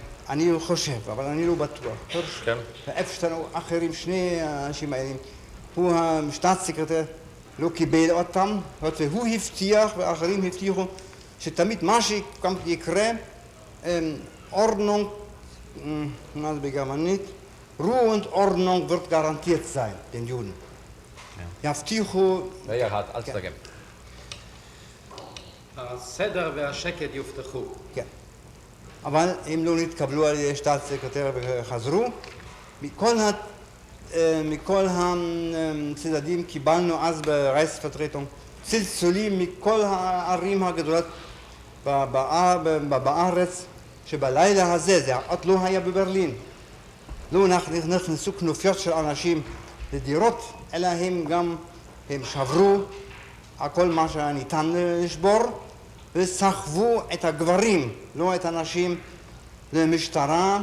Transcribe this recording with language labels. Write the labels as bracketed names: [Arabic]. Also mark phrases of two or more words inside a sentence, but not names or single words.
[Hebrew] אני חושב, אבל אני לא בטוח. הירש כן. ואפשטיין אחרים, שני האנשים האלה. הוא השטאטסקרטר לא קיבל אותם, והוא הבטיח ואחרים הבטיחו שתמיד מה שגם יקרה, Ordnung, מה זה בגרמנית? [German] Ruhe und Ordnung wird garantiert sein, den Juden. [Hebrew] יבטיחו... רגע אחד, אל תתרגם. הסדר והשקט יובטחו. כן. אבל הם לא נתקבלו על ידי שטאטסקרטר וחזרו. מכל הצדדים קיבלנו אז ברייכספרטרטונג צלצולים מכל הערים הגדולות בארץ, שבלילה הזה, זה עוד לא היה בברלין, לא נכנסו כנופיות של אנשים לדירות, אלא הם שברו הכל מה שניתן לשבור וסחבו את הגברים, לא את הנשים, למשטרה.